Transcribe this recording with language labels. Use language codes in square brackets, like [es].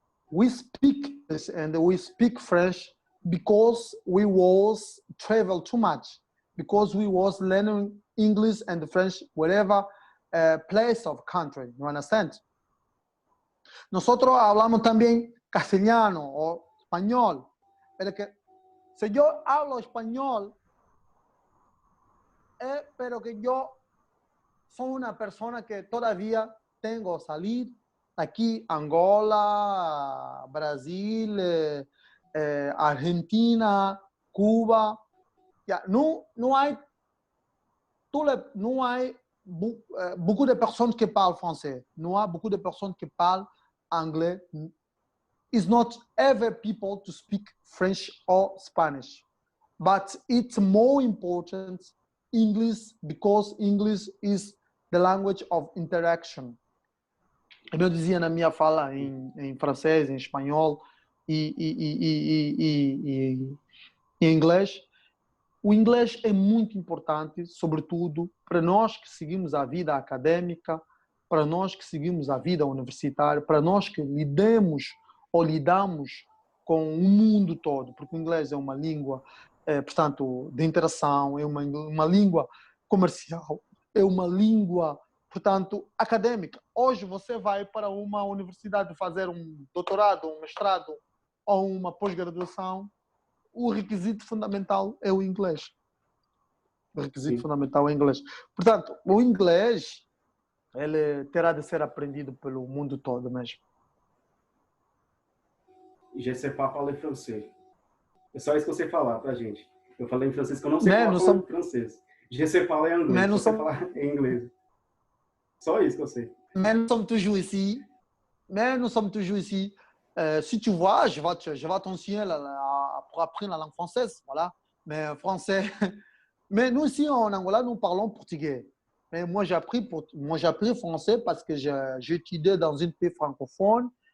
[en] We speak and we speak French because we was travel too much, because we was learning English and French whatever place of country. You understand? [es] Nosotros hablamos también castellano o español, pero que si yo hablo español, pero que yo soy una persona que todavía tengo que salir aquí, Angola, Brasil, Argentina, Cuba. Ya, no hay [fr] beaucoup de personnes qui parlent français. [es] No hay [fr] beaucoup de personnes qui parlent anglais. [en] It's not every people to speak French or Spanish, but it's more important English because English is the language of interaction. [pt] Como eu dizia na minha fala em francês, em espanhol e em inglês, o inglês é muito importante, sobretudo para nós que seguimos a vida acadêmica, para nós que seguimos a vida universitária, para nós que lidamos com o mundo todo, porque o inglês é uma língua, portanto, de interação, é uma língua comercial, é uma língua, portanto, acadêmica. Hoje você vai para uma universidade fazer um doutorado, um mestrado ou uma pós-graduação, o requisito fundamental é o inglês. O requisito fundamental é o inglês. Portanto, o inglês ele terá de ser aprendido pelo mundo todo mesmo. [fr] Je sais pas parler francês. [pt] É só isso que eu sei falar, tá, gente? Eu falei em francês que eu não sei falar francês. [fr] Je sais parler anglais, [pt] eu sei falar em inglês. Só isso que eu sei. [fr] Mais nous sommes toujours ici. Si tu vois, je vais t'enseigner pour apprendre la langue française, voilà. Mais français. Mais nous ici en Angola, nous parlons portugais. Mais moi j'ai appris français parce que j'ai étudié dans une pays francophone.